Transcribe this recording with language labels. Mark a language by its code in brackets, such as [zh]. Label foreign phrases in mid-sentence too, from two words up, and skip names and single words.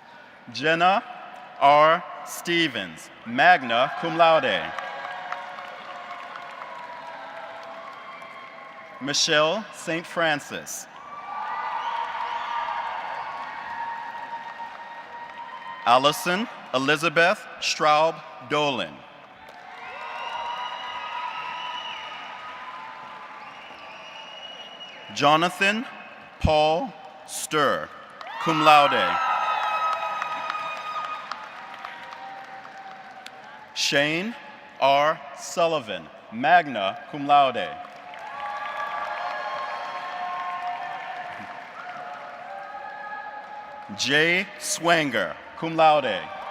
[en] Jenna R. Stevens, [la] magna cum laude. [en] Michelle St. Francis. Allison Elizabeth Straub Dolan. Jonathan Paul Sturr, [la] cum laude. [en] Shane R. [la] Sullivan, magna cum laude. [en] Jay Swanger, [la] cum laude.